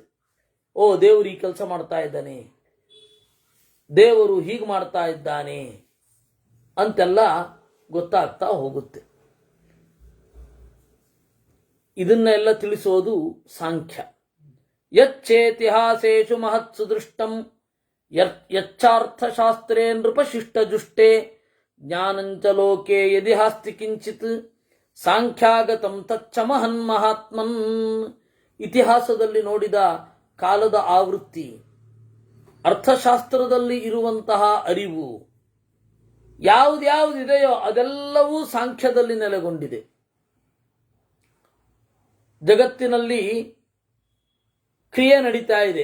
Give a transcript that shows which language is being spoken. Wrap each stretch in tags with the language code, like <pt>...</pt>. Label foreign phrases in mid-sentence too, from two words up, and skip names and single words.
<kn>ಓ, ದೇವರು ಈ ಕೆಲಸ ಮಾಡ್ತಾ ಇದ್ದಾನೆ, ದೇವರು ಹೀಗೆ ಮಾಡ್ತಾ ಇದ್ದಾನೆ ಅಂತೆಲ್ಲ ಗೊತ್ತಾಗ್ತಾ ಹೋಗುತ್ತೆ. ಇದನ್ನೆಲ್ಲ ತಿಳಿಸೋದು ಸಾಂಖ್ಯ.</kn> <sa>ಯಚ್ಚೇತಿಹಾಸೇಷು ಮಹತ್ಸು ದೃಷ್ಟಂ ಯಚ್ಚಾರ್ಥಶಾಸ್ತ್ರೇ ನೃಪಶಿಷ್ಟಜುಷ್ಟೇ ಜ್ಞಾನಂಚ ಲೋಕೆ ಯದಿ ಹಾಸ್ತಿ ಕಿಂಚಿತ್ ಸಾಂಖ್ಯಾಗತಂ ತಚ್ಚ ಮಹನ್ ಮಹಾತ್ಮನ್.</sa> <kn>ಇತಿಹಾಸದಲ್ಲಿ ನೋಡಿದ ಕಾಲದ ಆವೃತ್ತಿ, ಅರ್ಥಶಾಸ್ತ್ರದಲ್ಲಿ ಇರುವಂತಹ ಅರಿವು, ಯಾವುದ್ಯಾವುದಿದೆಯೋ ಅದೆಲ್ಲವೂ ಸಾಂಖ್ಯದಲ್ಲಿ ನೆಲೆಗೊಂಡಿದೆ. ಜಗತ್ತಿನಲ್ಲಿ ಕ್ರಿಯೆ ನಡೀತಾ ಇದೆ.</kn>